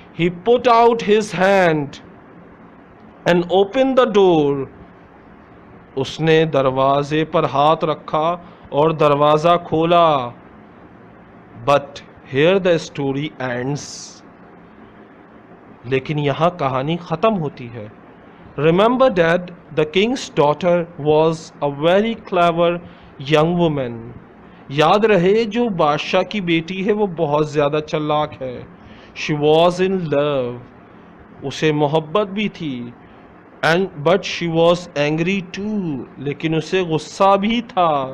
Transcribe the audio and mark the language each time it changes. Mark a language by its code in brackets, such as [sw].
[en] He put out his hand and opened the door، [ur] اس نے دروازے پر ہاتھ رکھا اور دروازہ کھولا. [en] But here the story ends، [ur] لیکن یہاں کہانی ختم ہوتی ہے. [en] Remember that the king's daughter was a very clever young woman. [ur] یاد رہے جو بادشاہ کی بیٹی ہے وہ بہت زیادہ چلاک ہے. [en] She was in love، [ur] اسے محبت بھی تھی. [en] But she was angry too، [ur] لیکن اسے غصہ بھی تھا.